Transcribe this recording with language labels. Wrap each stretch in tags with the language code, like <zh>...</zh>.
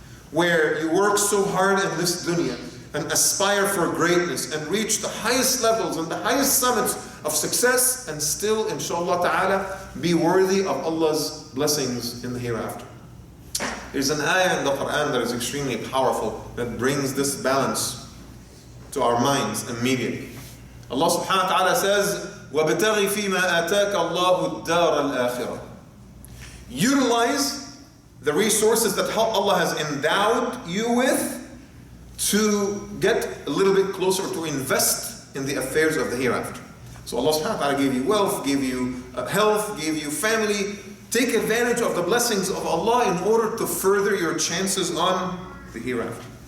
<en>Where you work so hard in this dunya and aspire for greatness and reach the highest levels and the highest summits of success, and still, inshallah ta'ala, be worthy of Allah's blessings in the hereafter. There's an ayah in the Quran that is extremely powerful that brings this balance to our minds immediately. Allah subhanahu wa ta'ala says,</en> <ar>وَابْتَغِ فِي مَا آتَاكَ اللَّهُ الدَّارَ الْآخِرَةِ.</ar> <en>Utilize the resources that Allah has endowed you with to get a little bit closer, to invest in the affairs of the hereafter. So Allah subhanahu wa ta'ala gave you wealth, gave you health, gave you family. Take advantage of the blessings of Allah in order to further your chances on the hereafter.</en>